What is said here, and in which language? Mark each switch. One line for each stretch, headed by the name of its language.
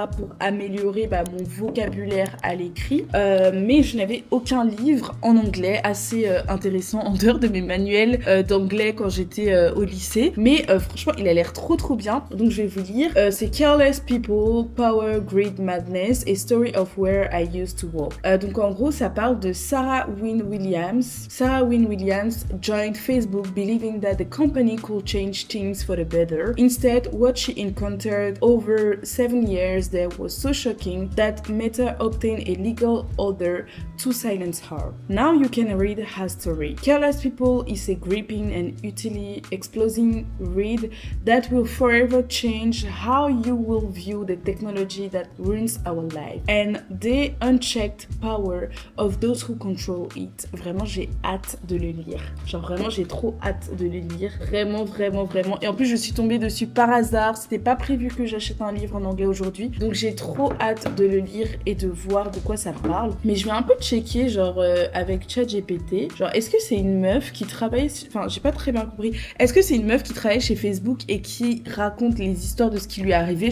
French: pour améliorer mon vocabulaire à l'écrit. Mais je n'avais aucun livre en anglais assez intéressant en dehors de mes manuels d'anglais quand j'étais au lycée. Mais franchement, il a l'air trop bien. Donc je vais vous lire. C'est Careless People, Power, Greed, Madness et Story of Where I Used to Walk. Donc en gros, ça parle de Sarah Wynne Williams.
English: Sarah Wynne Williams joined Facebook believing that the company could change things for the better. Instead, what she encountered over 7 years there was so shocking that Meta obtained a legal order to silence her. Now you can read her story. Careless People is a gripping and utterly explosive read that will forever change how you will view the technology that ruins our life and the unchecked power of those who control it.
French: Vraiment, j'ai hâte de le lire. Genre vraiment, j'ai trop hâte de le lire. Vraiment. Et en plus, je suis tombée dessus par hasard. C'était pas prévu que j'achète un livre en anglais aujourd'hui. Donc j'ai trop hâte de le lire et de voir de quoi ça parle. Mais je vais un peu checker checker genre avec ChatGPT, genre est-ce que c'est une meuf qui travaille, enfin j'ai pas très bien compris, est-ce que c'est une meuf qui travaille chez Facebook et qui raconte les histoires de ce qui lui est arrivé?